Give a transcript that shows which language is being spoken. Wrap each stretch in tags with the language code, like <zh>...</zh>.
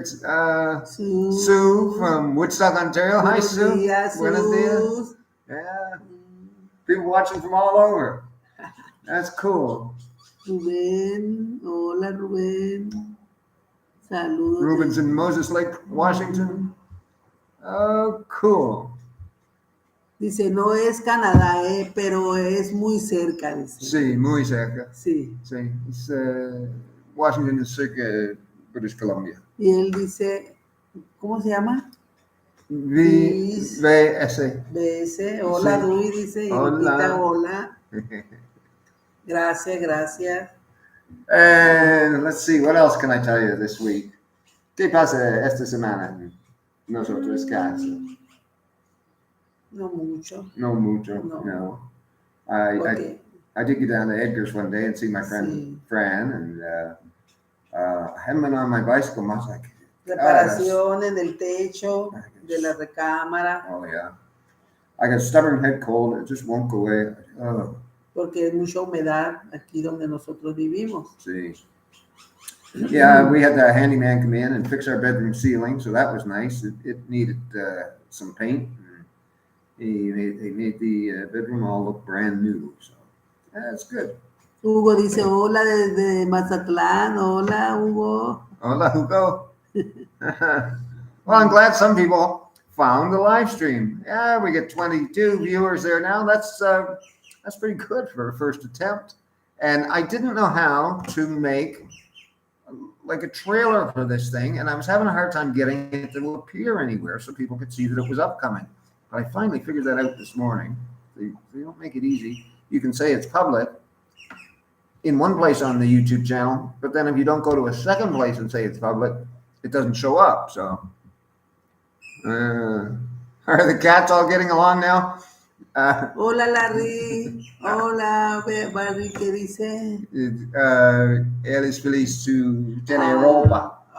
<en>It's Sue from Woodstock, Ontario. Hi, Sue.</en> <es>Buenos dias.</es> <en>Yeah. People watching from all over. That's cool.</en> <es>Rubén. Hola, Rubén. Saludos.</es> <en>Ruben's in Moses Lake, Washington. Oh, cool.</en> <es>Dice, no es Canadá, pero es muy cerca, dice. Sí, muy cerca. Sí. Sí, es, Washington es cerca de British Columbia. Y él dice, ¿cómo se llama? VS. BS. Hola, Sí. Duey, dice. Y Hola. Lupita, hola. Gracias.</es> <en>And let's see, what else can I tell you this week?</en> <es>¿Qué pasa esta semana en nosotros casa? No mucho. No mucho, No. no.</es> <en>I did get down to Edgar's one day and see my friend</en> <es>Sí.</es> <en>Fran, and I haven't been on my bicycle much. Like,</en> <es>Reparación en el techo de la recámara.</es> <en>oh yeah, I got a stubborn head cold. It just won't go away. Oh,</en> <es>Porque hay mucha humedad aquí donde nosotros vivimos.</es> <en>see. Yeah, we had the handyman come in and fix our bedroom ceiling, so that was nice. It needed some paint. He made the bedroom all look brand new, so that's good.</en> <es>Hugo dice, hola desde Mazatlán. Hola, Hugo. Hola, Hugo.</es> <en>Well, I'm glad some people found the live stream. Yeah, we get 22 viewers there now. That's pretty good for a first attempt. And I didn't know how to make like a trailer for this thing, and I was having a hard time getting it to appear anywhere so people could see that it was upcoming. But I finally figured that out this morning. They don't make it easy. You can say it's public in one place on the YouTube channel, but then if you don't go to a second place and say it's public, it doesn't show up. So, are the cats all getting along now?</en> <es>Hola, Larry. Hola, Barry, ¿qué dice? Él es feliz to tener ropa.</es>